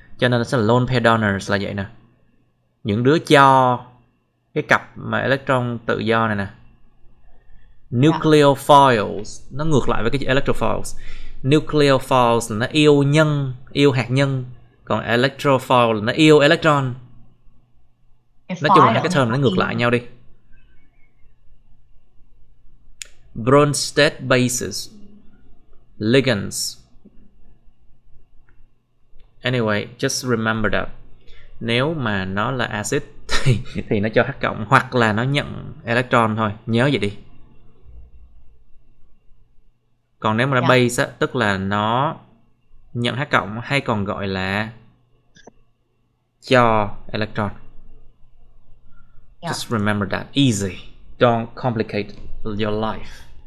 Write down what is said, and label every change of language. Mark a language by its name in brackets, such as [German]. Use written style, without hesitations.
[Vietnamese] Cho nên nó sẽ là lone pair donors là vậy nè. Những đứa cho cái cặp mà electron tự do này nè. Nucleophiles, nó ngược lại với cái electrophiles. Nucleophiles là nó yêu hạt nhân, còn electrophile là nó yêu electron. Nói chung là hai cái term nó ngược lại nhau đi. [English] Bronsted bases, ligands. Anyway, just remember that. [Vietnamese] Nếu mà nó là acid thì nó cho H cộng hoặc là nó nhận electron thôi, nhớ vậy đi. Còn nếu mà là base á, tức là nó nhận H cộng hay còn gọi là cho electron. [English] Just remember that. Easy. Don't complicate your life.